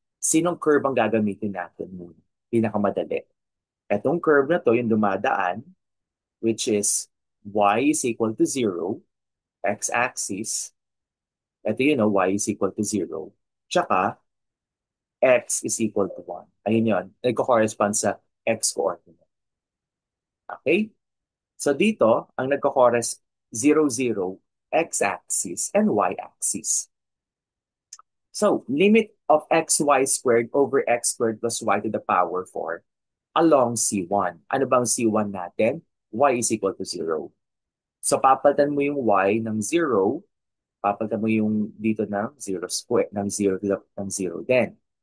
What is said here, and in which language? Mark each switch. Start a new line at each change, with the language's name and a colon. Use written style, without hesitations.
Filipino: Sinong curve ang gagamitin natin muna? Pinakamadali. Etong curve na to, yung dumadaan, which is y is equal to 0, x-axis. Ito yun, y is equal to 0. Tsaka, x is equal to 1. Ayun yun. Nagko-correspond sa x-coordinate. Okay? So dito, ang nagko-correspond 0, 0, x-axis and y-axis.
English: So, limit of xy squared over x squared plus y to the power 4 along C1.
Filipino: Ano bang C1 natin?
English: Y is equal to 0.
Filipino: So, papalitan mo yung y ng 0, papalitan mo yung dito ng 0 square, ng 0 ng 0 din.